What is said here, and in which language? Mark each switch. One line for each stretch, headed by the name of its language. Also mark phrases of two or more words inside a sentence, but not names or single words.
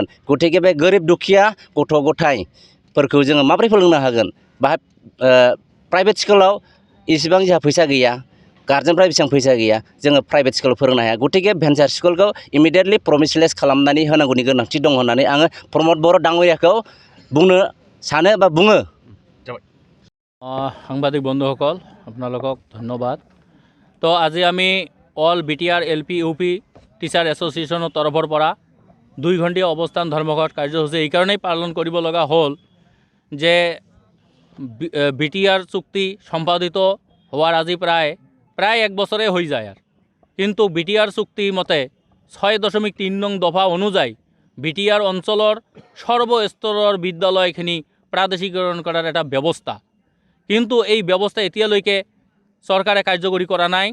Bodo: गतिके बे गोरिब दुखिया गथ' गथायफोरखौ जोङो माबोरै फोरोंनो हागोन? बाहाय प्राइभेट स्कुलाव इसेबां जोंहा फैसा गैया, गार्जेनफ्रा बेसेबां फैसा गैया, जोङो प्राइभेट स्कुलाव फोरोंनो हाया। गतिके भेन्सार स्कुलखौ इमिडियेटलि प्रभिन्सियेलाइज खालामनानै होनांगौनि गोनांथि दं होननानै आङो प्रमद बर' डांगरियाखौ बुंनो सानो बा बुङो।
Assamese: সাংবাদিক বন্ধুসকল আপোনালোকক ধন্যবাদ। তো আজি আমি অল বিটিআৰ এলপি ইউপি টিচাৰ এছ'চিয়েশ্যনৰ তৰফৰ পৰা 2 ঘণ্টীয়া অৱস্থান ধৰ্মঘট কাৰ্যসূচী এইকাৰণেই পালন কৰিব লগা হ'ল যে বিটিআৰ চুক্তি সম্পাদিত হোৱাৰ আজি প্ৰায় 1 বছৰে হৈ যায় আৰু কিন্তু বিটিআৰ চুক্তি মতে 6.3 নং দফা অনুযায়ী বিটিআৰ অঞ্চলৰ সৰ্বস্তৰৰ বিদ্যালয়খিনি প্ৰাদেশিকৰণ কৰাৰ এটা ব্যৱস্থা, কিন্তু এই ব্যৱস্থা এতিয়ালৈকে চৰকাৰে কাৰ্যকৰী কৰা নাই।